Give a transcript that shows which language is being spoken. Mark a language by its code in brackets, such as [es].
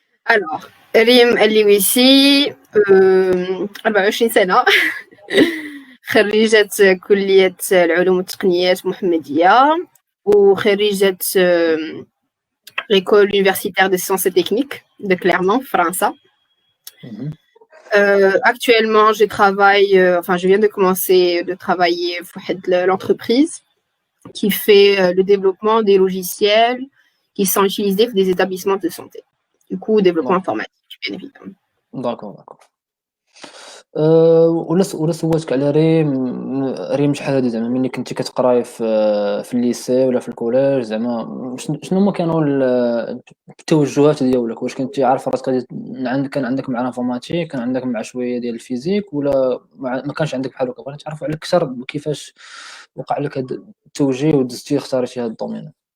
[ar] الوغ ريم اللويسي، 24 سنه، خريجة كلية العلوم والتقنيات المحمدية، وخريجة l'école universitaire de sciences et techniques de Clermont, France. [fr] Actuellement, je travaille, je viens de commencer de travailler pour l'entreprise qui fait le développement des logiciels qui sont utilisés pour des établissements de santé. Du coup, développement informatique, bien évidemment. D'accord. [ar] ولا سولتك على ريم شحال هادي زعما ملي كنتي كتقراي في الليسي ولا في الكوليج، زعما شنو هما كانوا التوجهات ديالك؟ واش كنتي عارفه راسك كان عندك مع الانفورماتيك، كان عندك مع شويه ديال الفيزيك، ولا ما كانش عندك بحال هكا؟ بغيت نتعرفوا عليك اكثر كيفاش وقع لك هذا التوجيه ودزتي اختاريتي هذا الدومين.